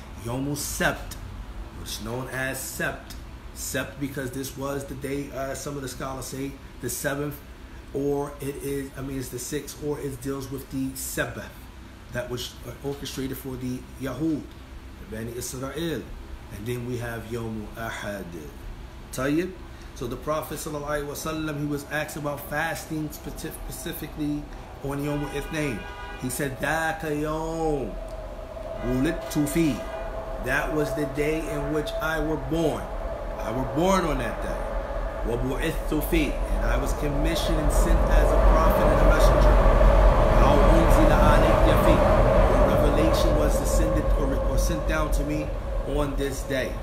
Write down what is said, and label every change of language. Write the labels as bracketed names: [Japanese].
[English] Yawm Sept, which is known as Sept. Sept because this was the day, some of the scholars say, the 7th, or it is, it's the 6th, or it deals with the Sabbath that was orchestrated for the Yahud, the Bani Israel. And then we have Yawm Ahad. Tayyib. So the Prophet ﷺ, he was asked about fasting specifically on Yawm al-Ithnain. He said, [Arabic] ذَاكَ يَوْمُ وُلِدْتُ فِيهِ. [English] That was the day in which I was born. I was born on that day. [Arabic] وَبُعِثْتُ فِيهِ. [English] And I was commissioned and sent as a prophet and a messenger. [Arabic] أَوْ أُنزِلَ عَلَيَّ فِيهِ. [English] The revelation was descended or sent down to me on this day.